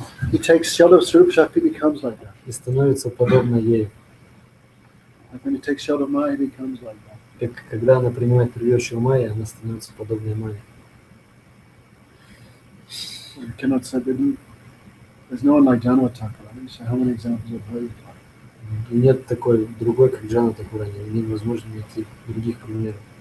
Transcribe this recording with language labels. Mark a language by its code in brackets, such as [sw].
[en] He takes shelter of Swarup Shakti, becomes like that. [ru] и становится подобно ей. [en] Like when he takes shelter of Maya, he becomes like that. [ru] Как когда она принимает прибежище у Майи, она становится подобной Майе. [en] We cannot say that there's no one like Jhanava Thakurani, so how many examples of her? [ru] И нет такой другой, как Джана Такурани. Невозможно найти других примеров.